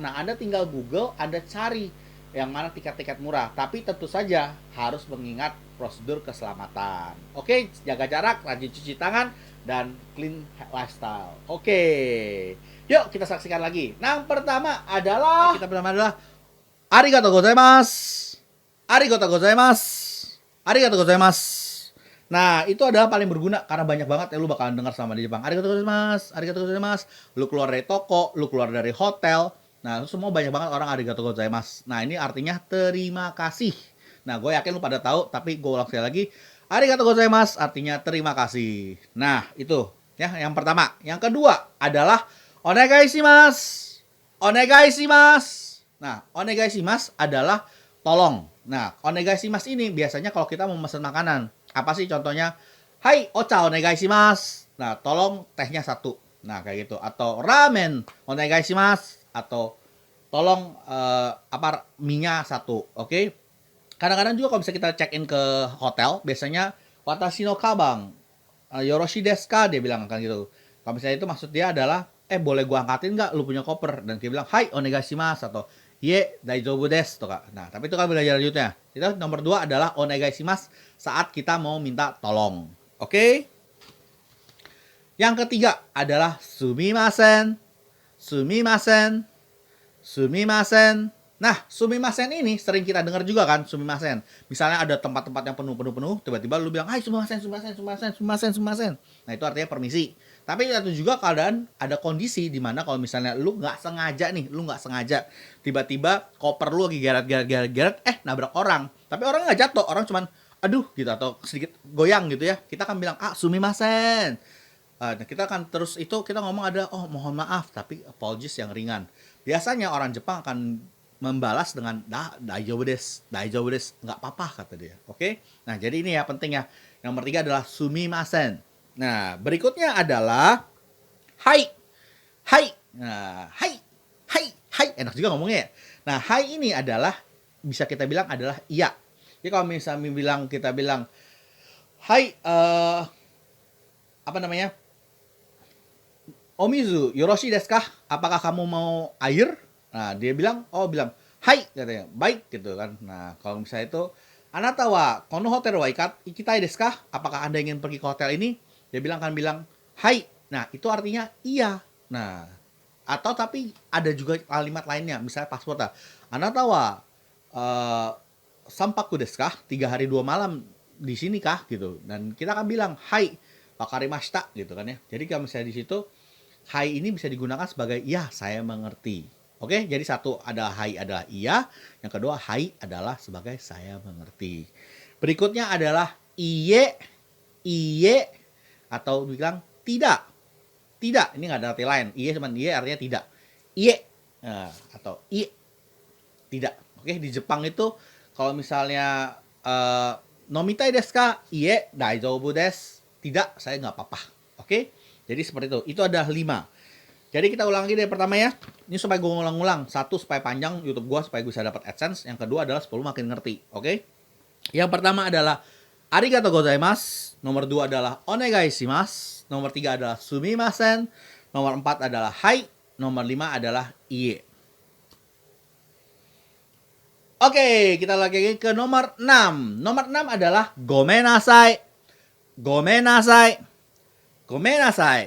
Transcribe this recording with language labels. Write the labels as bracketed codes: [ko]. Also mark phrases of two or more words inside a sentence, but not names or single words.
[id] Nah, Anda tinggal Google, Anda cari yang mana tiket-tiket murah. Tapi tentu saja harus mengingat prosedur keselamatan. Oke, jaga jarak, rajin cuci tangan, dan [en] clean lifestyle. [id] Oke. Yuk kita saksikan lagi. Nah, pertama adalah [ja] ありがとうございます. ありがとうございます。ありがとうございます. [id] Nah, itu adalah paling berguna karena banyak banget ya lu bakalan dengar selama di Jepang. [ja] ありがとうございます、ありがとうございます. [id] Lu keluar dari toko, lu keluar dari hotel. Nah, itu semua banyak banget orang [ja] ありがとうございます. [id] Nah, ini artinya terima kasih. Nah, gue yakin lu pada tahu, tapi gue ulang sekali lagi. [ja] ありがとうございます [id] artinya terima kasih. Nah, itu ya yang pertama. Yang kedua adalah [ja] お願いします. お願いします. [id] Nah, [ja] お願いします [id] adalah tolong. Nah, [ja] お願いします [id] ini biasanya kalau kita mau pesan makanan. Apa sih contohnya? Hai, [ja] お茶お願いします. [id] Nah, tolong tehnya 1. Nah, kayak gitu. Atau [ja] ラーメンお願いします. [id] Atau tolong mie-nya 1. Oke? Kadang-kadang juga kalau bisa kita check in ke hotel, biasanya [ja] 私のかばんよろしいですか, [id] dia bilang kan gitu. Kalau misalnya itu maksud dia adalah boleh gua angkatin nggak lu punya koper, dan dia bilang [ja] はいお願いします [id] atau [ja] いえ大丈夫です [id] tuh kak. Nah, tapi itu kan belajar lanjutnya. Itu nomor 2 adalah [ja] お願いします [id] saat kita mau minta tolong. Oke? Yang ketiga adalah sumimasen. [ja] すみません。すみません. [id] Nah, sumimasen ini sering kita dengar juga kan, sumimasen. Misalnya ada tempat-tempat yang penuh, tiba-tiba lu bilang, [ja] はいすみません、すみません、すみません、すみません、すみません. [id] Nah, itu artinya permisi. Tapi itu juga keadaan ada kondisi di mana kalau misalnya lu nggak sengaja, tiba-tiba koper lu lagi geret, nabrak orang. Tapi orangnya nggak jatuh, orang cuman, aduh gitu, atau sedikit goyang gitu ya. Kita akan bilang, sumimasen. Nah, kita akan terus itu kita ngomong ada mohon maaf tapi apologies yang ringan. Biasanya orang Jepang akan membalas dengan [ja] 大丈夫です, [id] nggak apa-apa kata dia. Oke? Nah, jadi ini ya penting ya. Yang nomor 3 adalah sumimasen. Nah, berikutnya adalah hai. [ja] はい。Nah、はい。はい、はい. [id] Enak juga ngomongnya ya. Nah, hai ini adalah bisa kita bilang adalah iya. Jadi kalau misalnya kita bilang hai apa namanya? [ja] お水、よろしいですか? [id] Apakah kamu mau air? Nah, dia bilang, hai, katanya, baik, gitu kan. Nah, kalau misalnya itu, [ja] あなたはこのホテルは行きたいですか? [id] Apakah Anda ingin pergi ke hotel ini? Dia bilang, hai. Nah, itu artinya iya. Nah, atau tapi ada juga kalimat lainnya, misalnya paspor. [ja] あなたは三泊ですか? [id] 3 hari 2 malam di sini kah? Gitu. Dan kita akan bilang, [ja] はい、わかりました, [id] gitu kan ya. Jadi kalau misalnya di situ, hai ini bisa digunakan sebagai ya saya mengerti. Oke, jadi satu ada hai adalah iya, yang kedua hai adalah sebagai saya mengerti. Berikutnya adalah [ja] いえ、いえ [id] atau bilang tidak. tidak. Ini nggak ada arti lain. Iye cuman iye artinya tidak. Iye atau iye tidak. Oke, di Jepang itu kalau misalnya [ja] 飲みたいですか? いえ、大丈夫です. [id] Tidak, saya nggak apa-apa. Oke? Jadi seperti itu. Itu ada 5. Jadi kita ulang lagi dari pertama ya. Ini supaya gue ngulang-ngulang. 1 supaya panjang YouTube gue supaya gue bisa dapat AdSense. Yang kedua adalah 10 makin ngerti. Oke? Yang pertama adalah [ja] ありがとうございます. [id] Nomor 2 adalah [ja] お願いします. [id] Nomor 3 adalah sumimasen. Nomor 4 adalah hai. Nomor 5 adalah iye. Oke, kita lagi ke nomor 6. Nomor 6 adalah [ja] ごめんなさい。ごめんなさい. ごめんなさい.